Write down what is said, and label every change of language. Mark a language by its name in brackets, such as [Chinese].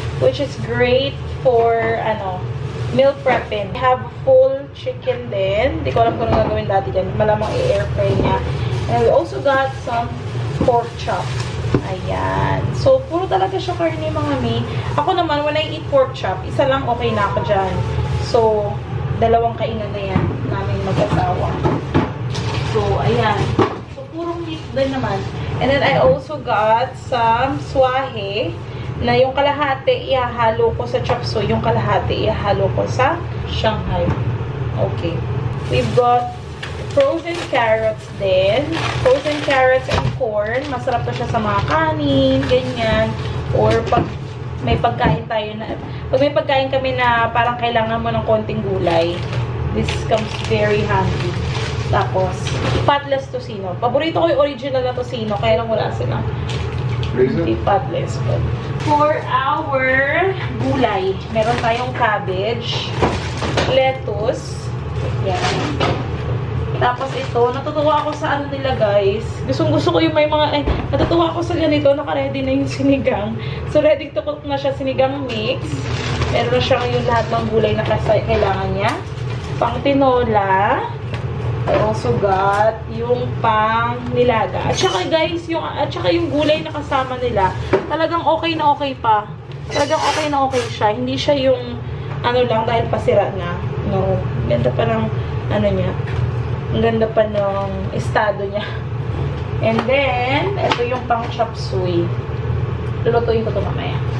[English] Which is great for, meal prepping. I have full chicken [Filipino] din. Hindi ko alam kung ano gagawin dati dyan. Malamang i-air fry niya. [English] And we also got some pork chop. [Filipino] Ayan. So, puro talaga siya karne mga mi. Ako naman, [English] when I eat pork chop, [Filipino] isa lang okay na ako dyan. So, 2 kainan na yan namin mag-asawa. So, ayan. So, purong meat din naman. [English] And then, I also got some [Filipino] swahe na yung kalahati ihahalo ko sa chop suey, yung kalahati ihahalo ko sa Shanghai. Okay. [English] We've got frozen carrots din. Frozen carrots and corn. [Filipino] Masarap na siya sa mga kanin, ganyan. Or pag may pagkain tayo na, pag may pagkain kami na parang kailangan mo ng konting gulay, [English] this comes very handy. [Filipino] Tapos, patless tocino. Paborito ko yung original na tocino, kaya lang wala sila. Hindi patless. [English] But for our [Filipino] gulay, meron tayong cabbage, lettuce, yan. Tapos ito, natutuwa ako sa nila guys. Gusto ko yung may mga, natutuwa ako sa ganito, naka-ready na yung sinigang. So, [English] ready to cook [Filipino] na siya, sinigang mix. Meron na siya yung lahat ng gulay na kailangan niya. Pang tinola. [English] I also got [Filipino] yung pang nilaga. At saka guys, yung gulay na kasama nila, talagang okay na okay pa. Talagang okay na okay siya. Hindi siya yung, lang dahil pasira na. No. Ganda pa ng, niya. Ang ganda pa ng estado niya. [English] And then, [Filipino] ito yung pang chop suey. Lulutuin ko ito mamaya.